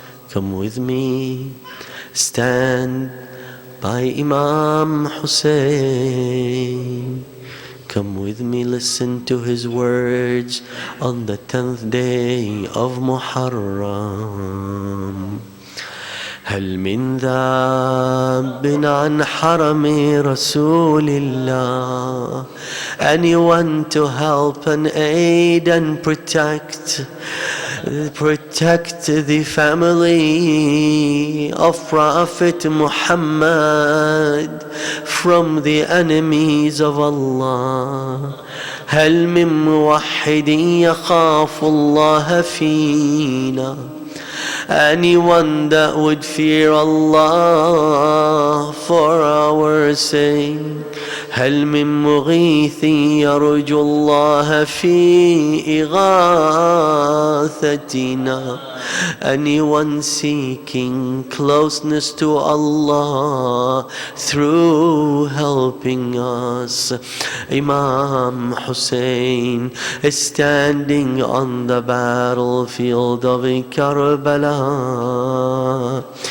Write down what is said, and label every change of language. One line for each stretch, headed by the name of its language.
English: Come with me, stand by Imam Hussein. Come with me, listen to his words on the 10th day of Muharram.
Arabic: هل من ذاب عن حرم رسول الله?
English: Anyone to help and aid and protect the family of Prophet Muhammad from the enemies of Allah.
Arabic: هل من موحد يخاف الله فينا?
English: Anyone that would fear Allah for our sake.
Arabic: هل من مغيث يرجو الله في إغاثتنا?
English: Anyone seeking closeness to Allah through helping us? Imam Hussein is standing on the battlefield of Karbala.